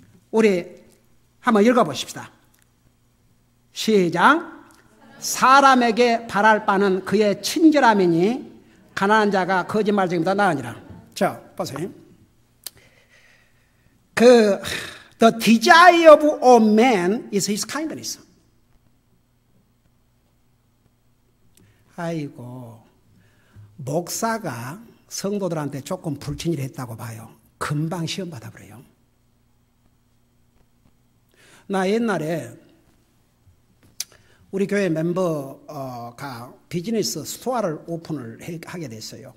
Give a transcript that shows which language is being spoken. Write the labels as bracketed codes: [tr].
[ko] 우리 한번 읽어보십시다. 시작. 사람에게 바랄 바는 그의 친절함이니 가난한 자가 거짓말쟁이보다 나으니라. 자, 보세요. [en] The desire of all men is his kindness. [ko] 아이고, 목사가 성도들한테 조금 불친절했다고 봐요. 금방 시험 받아버려요. 나 옛날에 우리 교회 멤버가 비즈니스 스토어를 오픈을 하게 됐어요.